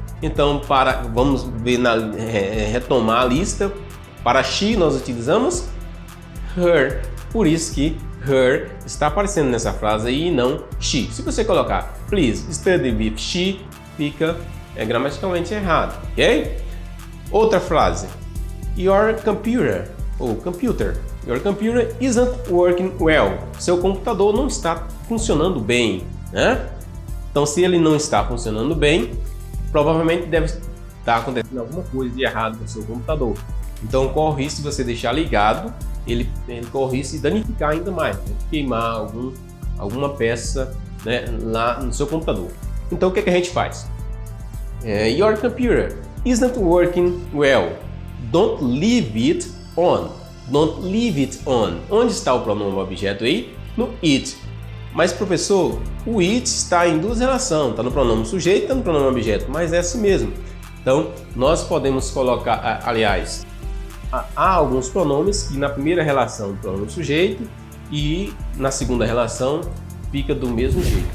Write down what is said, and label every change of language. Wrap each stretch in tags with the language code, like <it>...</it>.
<pt>Então, vamos ver retomar a lista. Para she nós utilizamos her. Por isso que her está aparecendo nessa frase aí e não she. Se você colocar</pt> <en>please study with she,</en> <pt>fica gramaticalmente errado, ok? Outra frase.</pt> <en>Your computer Your computer isn't working well.</en> <pt>Seu computador não está funcionando bem, né? Então, se ele não está funcionando bem, provavelmente deve estar acontecendo alguma coisa de errado no seu computador. Então, corre o risco de você deixar ligado, ele corre o risco de danificar ainda mais, né? Queimar alguma peça, né, lá no seu computador. Então, o que a gente faz?</pt> <en>Your computer isn't working well. Don't leave it on. Don't leave it on.</en> <pt>Onde está o pronome objeto aí? No it. Mas, professor, o it está em duas relações. Está no pronome sujeito e está no pronome objeto. Mas é assim mesmo. Então, nós podemos colocar, aliás, há alguns pronomes que na primeira relação o pronome sujeito e na segunda relação fica do mesmo jeito.</pt>